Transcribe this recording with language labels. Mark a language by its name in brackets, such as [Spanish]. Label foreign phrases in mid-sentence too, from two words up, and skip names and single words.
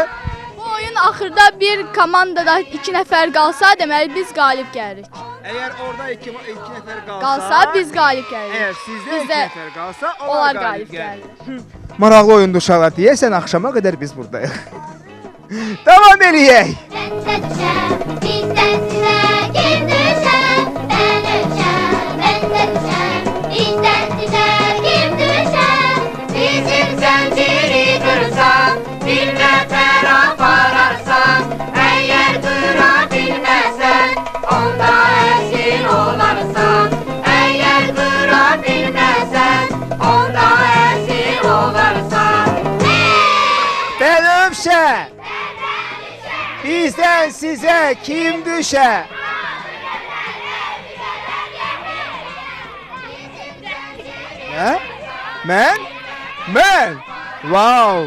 [Azerbaijani] Bu oyun axırda bir komandada 2 nəfər qalsa, deməli biz qalib gəlirik. Əgər orada iki nəfər Qalsa biz qalib gəlirik. Əgər sizdə Bizdə 2 nəfər qalsa, Onlar qalib gəlir. Maraqlı oyundur uşaqlar. Deyəsən axşama qədər biz buradayıq. Davam eləyək. [Turkish] Bizden size kim düşer? Ben düşer, ben de düşer. Bizden size kim düşer? Bizim zinciri kırsan, bir nefer apararsan, eğer kırabilmezsen, onda esir olarsan. Eğer kırabilmezsen, onda esir olarsan. Benimse. Bizden size kim düşer? Ne? [Azerbaijani] Men? Men? Wow.